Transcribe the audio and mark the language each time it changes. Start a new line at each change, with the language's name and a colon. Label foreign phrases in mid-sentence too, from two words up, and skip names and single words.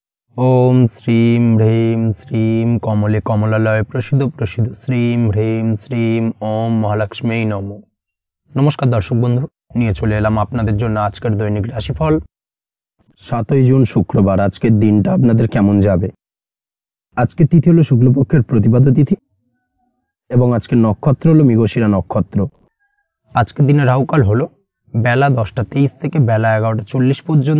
Sanskrit: ओम श्रीम ह्रीम श्रीम कमले कमलालय प्रसिद्ध प्रसिद्ध श्रीम ह्रीम श्रीम ओम महालक्ष्मी नमो।
Hindi: नमस्कार दर्शक बंधु,
Bangla: নিয়ে চলে এলাম আপনাদের জন্য আজকের দৈনিক রাশিফল। 7 জুন শুক্রবার। আজকের দিনটা আপনাদের কেমন যাবে? আজকে তিথি হলো শুক্লপক্ষের প্রতিপদা তিথি এবং আজকের নক্ষত্র হলো মৃগশিরা নক্ষত্র। আজকের দিনে রাহুকাল হলো বেলা 10টা 23 থেকে বেলা 11টা 40 পর্যন্ত।